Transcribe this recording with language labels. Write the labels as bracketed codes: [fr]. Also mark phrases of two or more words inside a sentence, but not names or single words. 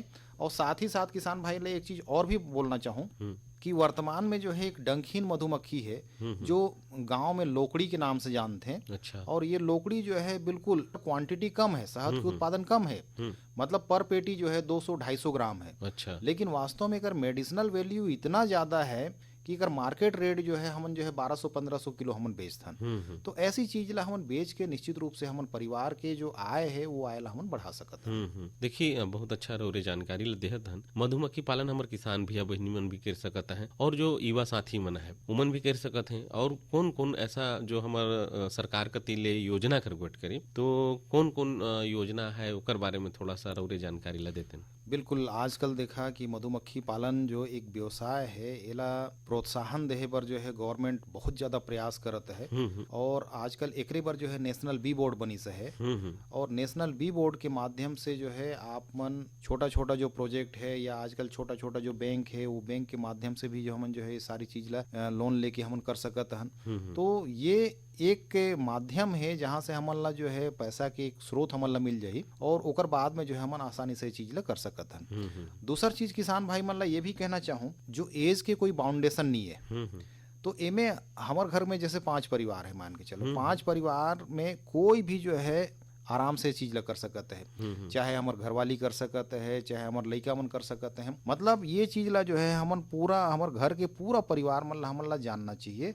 [hne] और साथ ही साथ किसान भाई ले एक चीज और भी बोलना चाहूँ कि वर्तमान में जो है एक डंखीन मधुमक्खी है जो गांव में लोकड़ी के नाम से जानते हैं। अच्छा। और ये लोकड़ी जो है बिल्कुल क्वांटिटी कम है, शहद के उत्पादन कम है, मतलब पर पेटी जो है 200-250 ग्राम है। अच्छा। लेकिन वास्तव में अगर [en] medicinal value [hne] इतना ज्यादा है कि अगर [en] market rate [hne] जो है हमन जो है 1200-1500 किलो हमन बेचथन। तो ऐसी चीज ला हमन बेच के निश्चित रूप से हमन परिवार के जो आय है वो आय ला हमन बढ़ा सकत हन। देखिए बहुत अच्छा रोरे जानकारी ल देहत हन। मधुमक्खी पालन हमर किसान भैया बहिनी मन भी कर सकत हैं और जो युवा साथी मन है उमन भी कर सकत हैं। और कौन कौन ऐसा जो हमार सरकार कति ले योजना कर गोट करे, तो कौन कौन योजना है ओकर बारे में थोड़ा सा रोरे जानकारी ला देते हैं। बिल्कुल, आजकल देखा कि मधुमक्खी पालन जो एक व्यवसाय है एला प्रोत्साहन देहे पर जो है गवर्नमेंट बहुत ज्यादा प्रयास करत है। और आजकल एकरे पर जो है नेशनल बी बोर्ड बनी से है। और नेशनल बी बोर्ड के माध्यम से जो है आप मन छोटा छोटा जो प्रोजेक्ट है या आजकल छोटा छोटा जो बैंक है वो बैंक के माध्यम से भी जो हमन जो है ये सारी चीज ला लोन लेके हमन कर सकत हन। तो ये एक माध्यम है जहाँ से हमन ला जो है पैसा के एक स्रोत हमन ला मिल जाही और ओकर बाद में जो है हमन आसानी से चीज ला कर सकत हन। दूसर चीज किसान भाई मन ला ये भी कहना चाहूँ जो एज के कोई बाउंडेशन नहीं है। तो एमे हमार घर में जैसे 5 परिवार है, मान के चलो 5 परिवार में कोई भी जो है आराम से चीज ला कर सकते हैं। चाहे हमार घरवाली कर सकते हैं, चाहे हमार लड़का मन कर सकते हैं। मतलब ये चीज ला जो है हमन पूरा हमार घर के पूरा परिवार मन ला हमन ला जानना चाहिए।